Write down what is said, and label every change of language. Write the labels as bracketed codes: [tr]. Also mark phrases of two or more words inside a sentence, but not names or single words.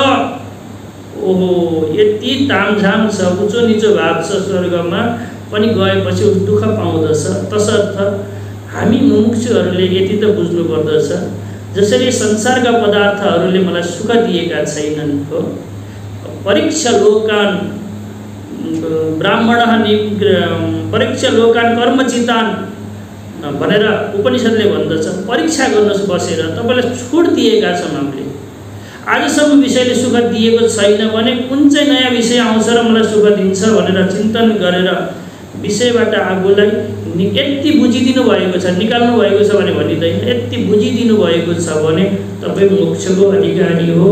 [ne] ओहो यति तामझाम छ, उच्चो निचो भाव छ स्वर्गमा पनि गएपछि दुःख पाउँदछ। तसर्थ हामी मुमुक्षुहरूले यति त बुझ्नु पर्दछ, जसरी संसारका पदार्थहरूले मलाई सुख दिएका छैनन् हो। [sa] परीक्षा लोकान ब्राह्मणः परीक्षा लोकान कर्मचितान [ne] भनेर उपनिषदले भन्दछ। परीक्षा गर्नुहोस् बसेर, तपाईँलाई छुट दिएका छौँ हामीले। आजसम्म विषयले सुख दिएको छैन भने कुन चाहिँ नयाँ विषय आउँछ र मलाई सुख दिन्छ भनेर चिन्तन गरेर विषयबाट आफूलाई यति बुझिदिनु भएको छ, निकाल्नु भएको छ भने भनिँदैन, यति बुझिदिनु भएको छ भने तपाईँ मोक्षको अधिकारी हो।